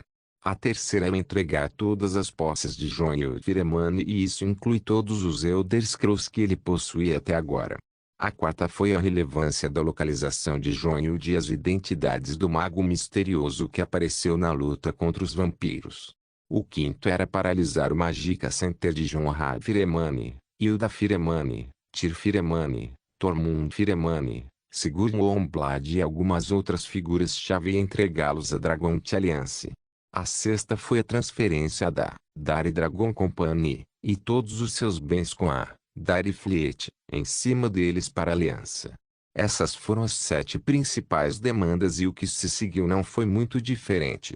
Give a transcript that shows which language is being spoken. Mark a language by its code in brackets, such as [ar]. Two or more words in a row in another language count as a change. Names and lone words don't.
[pt] A terceira era entregar todas as posses de Jon Firemane e isso inclui todos os Elder Scrolls que ele possuía até agora. A quarta foi a relevância da localização de Jon e as identidades do mago misterioso que apareceu na luta contra os vampiros. O quinto era paralisar o Magica Center de Jon Firemane, Hilda Firemane, Tyr Firemane, Tormund Firemane, Sigurd Moonblade e algumas outras figuras-chave e entregá-los à Dragonte Alliance. A sexta foi a transferência da Dari Dragon Company e todos os seus bens com a Dari Fleet em cima deles para a aliança. Essas foram as 7 principais demandas e o que se seguiu não foi muito diferente.